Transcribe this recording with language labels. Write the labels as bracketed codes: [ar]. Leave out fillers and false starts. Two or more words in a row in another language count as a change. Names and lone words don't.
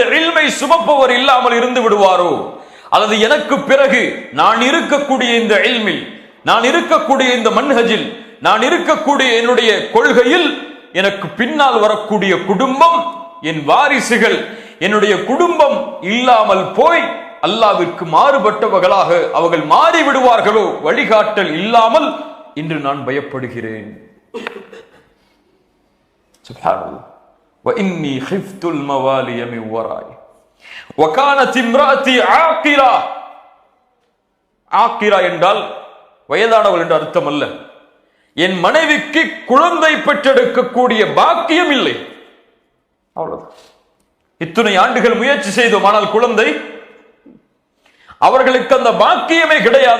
[ta] இல்மை சுமப்பவர் இல்லாமல் இருந்து விடுவாரோ, அல்லது எனக்கு பிறகு நான் இருக்கக்கூடிய இந்த இல்மில் நான் இருக்கக்கூடிய இந்த மன்ஹஜில், நான் இருக்கக்கூடிய என்னுடைய கொள்கையில் எனக்கு பின்னால் வரக்கூடிய குடும்பம், என் வாரிசுகள், என்னுடைய குடும்பம் இல்லாமல் போய் அல்லாஹ்விற்கு மாறுபட்டவர்களாக அவர்கள் மாறி விடுவார்களோ, வழிகாட்டல் இல்லாமல் இன்று நான் பயப்படுகிறேன். சுப்ஹானல்லாஹ். [ar] وإني خفت الموالي من ورائي وكانت امرأتي عاقرة. [ta] ஆக்கிரா என்றால் வயதானவள் என்று அர்த்தம் அல்ல. என் மனைவிக்கு குழந்தை பெற்றெடுக்கக்கூடிய பாக்கியம் இல்லை. அவ்வளவுதான். இத்தனை ஆண்டுகள் முயற்சி செய்தோம், ஆனால் குழந்தை அவர்களுக்கு அந்த பாக்கியமே கிடையாது.